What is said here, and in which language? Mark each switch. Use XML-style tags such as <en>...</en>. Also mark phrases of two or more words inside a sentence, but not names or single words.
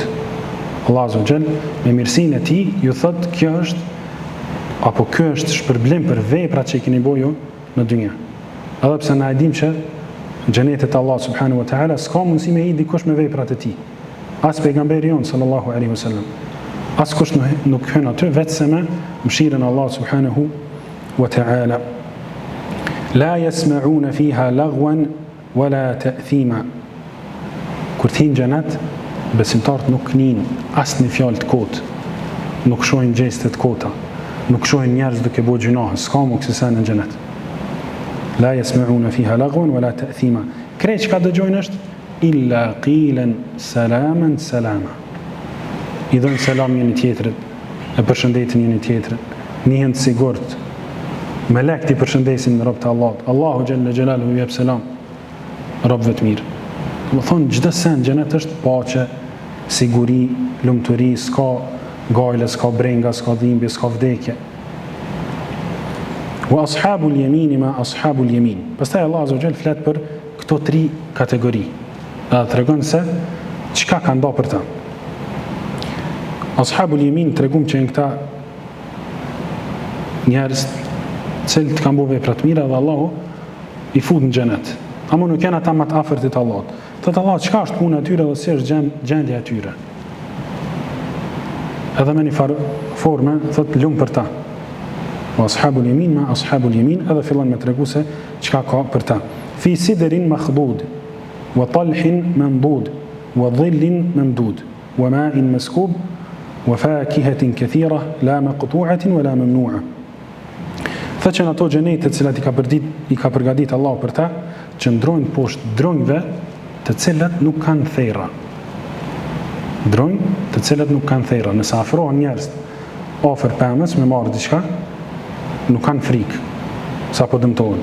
<sq>Allah</sq> <ar>عز وجل</ar> <sq>me mirësinë e tij ju thot kjo është apo ky është shpërblim për veprat që i keni bërë ju në dynjë. Edhe pse na e dim që xhenetit Allah</sq> <ar>سبحانه وتعالى</ar> <sq>s'ka mundësi me i dikush me veprat e tij. As pejgamberi jon</sq> <ar>صلى الله عليه وسلم.</ar> <sq>As kush nuk hyn aty vetëm me mëshirën e Allah</sq> <ar>سبحانه وتعالى. لا يسمعون فيها لغوا ولا تأثيما.</ar> <sq>Kur të hyjnë në xhenet, besimtarët nuk knin asnjë fjalë të kotë, nuk shohin gjeste të kota, nuk shohin njerëz duke bëu gjunahe, s'ka më kësaj në xhenet.</sq> <ar>لا يسمعون فيها لغوا ولا تأثيما.</ar> <sq>Krejt çka dëgjojnë është</sq> <ar>إلا قيلا سلاما سلاما.</ar> <sq>I dhënë selam njëri tjetrit, e përshëndetin njëri tjetrin, njihen të sigurt. Melekët i përshëndesin në robët e Allahut. Allahu</sq> <ar>جل جلاله</ar> <sq>jep selam robëve të mirë. Do thonë çdo sen xhenet është paqe, siguri, lumturi, s'ka gajle, s'ka brenga, s'ka dhimbje, s'ka vdekje.</sq> <ar>وأصحاب اليمين ما أصحاب اليمين.</ar> <sq>Pastaj Allah</sq> <ar>عز وجل</ar> <sq>flet për këto tri kategori. Dhe tregon se çka ka nda për ta.</sq> <ar>أصحاب اليمين</ar> <sq>tregum që janë këta njerëz cilët kanë bërë vepra të mira dhe Allahu i fut në xhenet. Ama nuk janë ata më të afërt të Allahut. Thot Allah, çka është puna e tyre dhe si është gjendja e tyre. Edhe me një formë thot lum për ta.</sq> <ar>وأصحاب اليمين ما أصحاب اليمين,</ar> <sq>edhe fillon me tregu se çka ka për ta.</sq> <ar>في سدر مخضود وطلح ممدود وظل ممدود وماء مسكوب وفاكهة كثيرة لا مقطوعة ولا ممنوعة.</ar> <sq>Thot që në ato xhenete të cilat i ka përgatitur Allahu për ta, që ndrojnë poshtë dronjve të cilat nuk kanë thera. Dronjë të cilat nuk kanë thera. Nëse afrohen njerëz afër pemës me marrë diçka, nuk kanë frikë sa po dëmtohen.</sq>